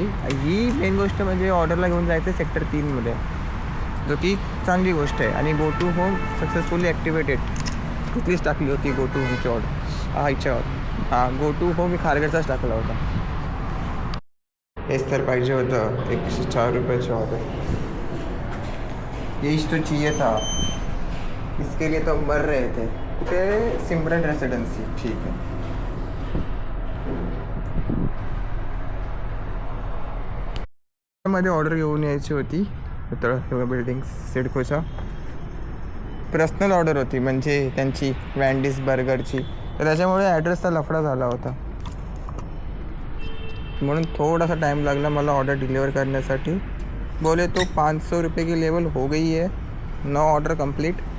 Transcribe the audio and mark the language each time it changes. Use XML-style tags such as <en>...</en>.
<mr>ही main गोष्ट म्हणजे ऑर्डरला घेऊन जायचं सेक्टर 3मध्ये, जो की चांगली गोष्ट आहे. आणि go to home successfully activated. कुठलीच टाकली होती गो टू होमची ऑर्डर? हिच्यावर गो टू होम मी खारघरचाच टाकला होता. हेच तर पाहिजे होतं, 104 रुपयाची ऑर्डर.</mr> <hi>यही तो चाहिए था, इसके लिए तो मर रहे थे.</hi> <mr>कुठे? सिमरन रेसिडेन्सी. ठीक आहे. मध्ये ऑर्डर घेऊन यायची होती बिल्डिंग सिडकोच्या. पर्सनल ऑर्डर होती, म्हणजे त्यांची वॅन्डीज बर्गरची, तर त्याच्यामुळे ॲड्रेसचा लफडा झाला होता, म्हणून थोडासा टाइम लागला मला ऑर्डर डिलीवर करण्यासाठी.</mr> <hi>बोले तो 500 रुपये की लेवल हो गई है, 9 ऑर्डर कंप्लीट.</hi>